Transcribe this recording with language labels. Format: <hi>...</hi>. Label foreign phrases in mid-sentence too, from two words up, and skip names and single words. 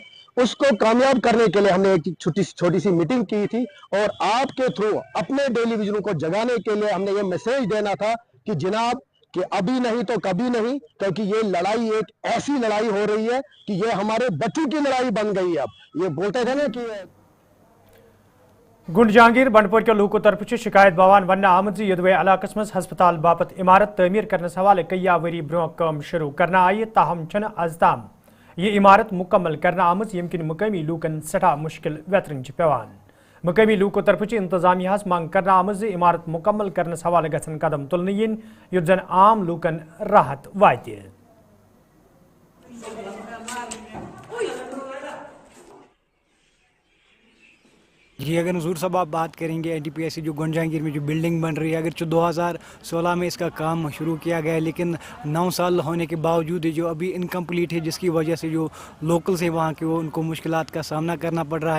<ur>اس کو کامیاب کرنے کے لیے ہم نے ایک چھوٹی سی میٹنگ کی تھی اور آپ کے تھرو اپنے ڈیلی وژنوں کو جگانے کے لیے ہم نے یہ میسج دینا تھا کہ جناب کہ ابھی نہیں تو کبھی نہیں، کیونکہ یہ لڑائی ایک ایسی لڑائی ہو رہی ہے کہ یہ ہمارے بچوں کی لڑائی بن گئی ہے. اب یہ بولتے تھے نا کہ</ur> <ks>गुंड जहांगीर बंडपोर के लूको तरफ शिकायत बवान वन आमद यदवे इलाकस मज हस्पताल बापत इमारत तमीर करने हवाले कई वरी ब्रो कम शुरू करना आई, ताहम छन अजताम ये इमारत मुकम्मल करना आमज यमकिन मुकामी लूकन सठा मुश्किल व्यतरन पेवान। मुकामी लूको तरफ इंतजामिया मांग करना आमज इमारत मुकम्मल करने हवाले गसन कदम तुलन इन युत जन आम लूकन राहत वात।</ks> <ur>جی اگر نذور صاحب آپ بات کریں گے این ٹی پی سی جو گنڈ جہانگیر میں جو بلڈنگ بن رہی ہے، اگر 2016 میں اس کا کام شروع کیا گیا ہے، لیکن 9 سال ہونے کے باوجود جو ابھی انکمپلیٹ ہے، جس کی وجہ سے جو لوکلز ہیں وہاں کے وہ ان کو مشکلات کا سامنا کرنا پڑ رہا ہے.</ur>